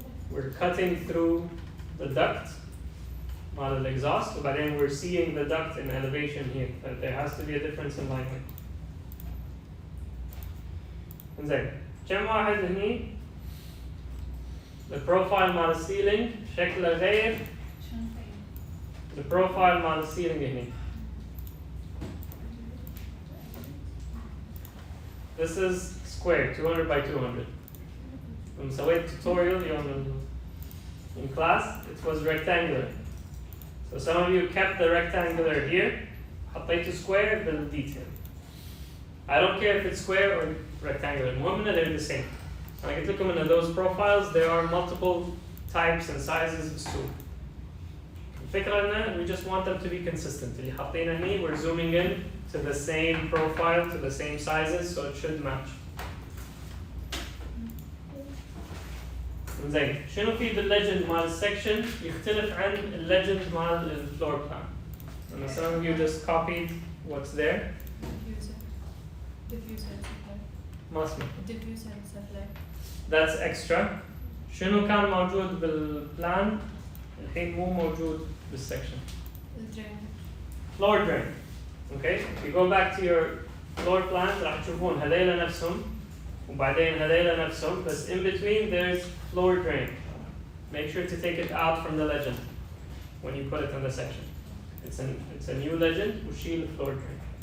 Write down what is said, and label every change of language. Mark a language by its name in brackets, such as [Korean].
[English] We're cutting through the duct, not the exhaust, but then we're seeing the duct in elevation here. But there has to be a difference in line weight. [Arabic] إنزين كم واحد هني البروفايل مال السيلينج شكله غير البروفايل مال السيلينج هني. [English] This is square 200 by 200. [Arabic] لما سويت [English] tutorial [Arabic] يوم [English] in class it was rectangular. So some of you kept the rectangular here, [Arabic] حطيته square بالdetail. [English] I don't care if it's square or rectangular. [Arabic] المهم [English] they're the same. And I can look at those profiles. There are multiple types and sizes of stool. [Arabic] الفكرة إن [English] we just want them to be consistent. [Arabic] اللي حاطينه هني [English] we're zooming in to the same profile, to the same sizes, so it should match. [Arabic] زين شنو في بالليجند مال السكشن يختلف عن الليجند مال الفلور بلان. [English] And some of you just copied what's there. Diffuser supply. [Arabic] ما اسمه. [English] Diffuser supply. That's extra. [Arabic] شنو كان موجود بالبلان الحين مو موجود بالسكشن. [English] Drain. Floor drain. Okay, if you go back to your floor plan [Arabic] راح تشوفون هذيلا نفسهم وبعدين هذيلا نفسهم بس [English] in between there's floor drain. Make sure to take it out from the legend when you put it in the section. It's a new legend [Arabic] وشيل [English] floor drain.